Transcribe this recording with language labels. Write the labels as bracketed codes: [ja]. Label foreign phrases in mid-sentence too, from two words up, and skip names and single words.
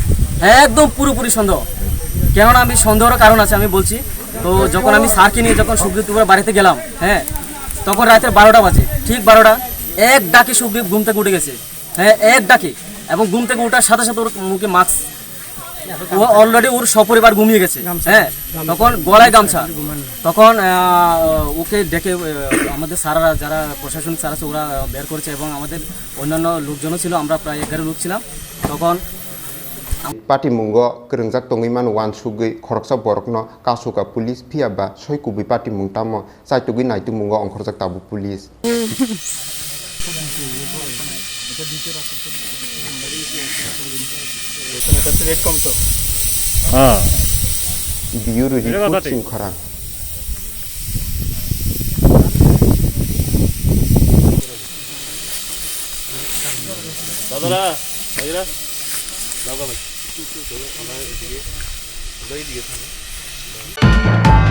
[bn] হ্যাঁ একদম পুরোপুরি সন্দেহ কেননা আমি সন্দেহের কারণ আছে আমি বলছি তো যখন আমি স্যারকে নিয়ে যখন সুগ্রীবপুরের বাড়িতে গেলাম হ্যাঁ তখন রাতের 12টা বাজে ঠিক 12টা এক ডাকে সুগ্রীব ঘুম থেকে উঠে গেছে হ্যাঁ এক ডাকে এবং ঘুম থেকে ওঠার সাথে সাথে ওর মুখে মাস্ক ও অলরেডি ওর সপরিবার ঘুমিয়ে গেছে হ্যাঁ তখন গলায় গামছা তখন ওকে ডেকে আমাদের স্যাররা যারা প্রশাসনিক স্যার আছে ওরা বের করেছে এবং আমাদের অন্যান্য লোকজনও ছিল আমরা প্রায় 11 লোক ছিলাম তখন [trp] pati mungo kerungjak tongui man wan sugui khoroksa borokno kasuka police phia ba soikubi pati mung tamo saitugui naitu mungo ongkhorjak tabu police biuru report singkhara [bn] দাদারা ভাইরা দাদা ভাই